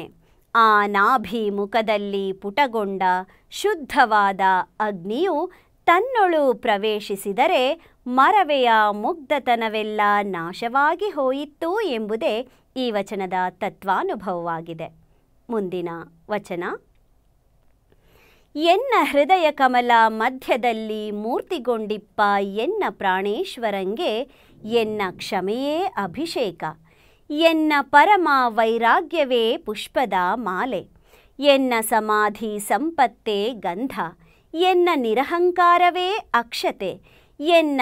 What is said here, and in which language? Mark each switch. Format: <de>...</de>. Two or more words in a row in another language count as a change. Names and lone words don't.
<kn>ಆ ನಾಭಿಮುಖದಲ್ಲಿ ಪುಟಗೊಂಡ ಶುದ್ಧವಾದ ಅಗ್ನಿಯು ತನ್ನೊಳು ಪ್ರವೇಶಿಸಿದರೆ ಮರವೆಯ ಮುಗ್ಧತನವೆಲ್ಲ ನಾಶವಾಗಿ ಹೋಯಿತು ಎಂಬುದೇ ಈ ವಚನದ ತತ್ವಾನುಭವವಾಗಿದೆ. ಮುಂದಿನ ವಚನ. ಎನ್ನ ಹೃದಯ ಕಮಲ ಮಧ್ಯದಲ್ಲಿ ಮೂರ್ತಿಗೊಂಡಿಪ್ಪ ಎನ್ನ ಪ್ರಾಣೇಶ್ವರಂಗೆ ಎನ್ನ ಕ್ಷಮೆಯೇ ಅಭಿಷೇಕ, ಎನ್ನ ಪರಮ ವೈರಾಗ್ಯವೇ ಪುಷ್ಪದ ಮಾಲೆ, ಎನ್ನ ಸಮಾಧಿ ಸಂಪತ್ತೇ ಗಂಧ, ಎನ್ನ ನಿರಹಂಕಾರವೇ ಅಕ್ಷತೆ, ಎನ್ನ</kn>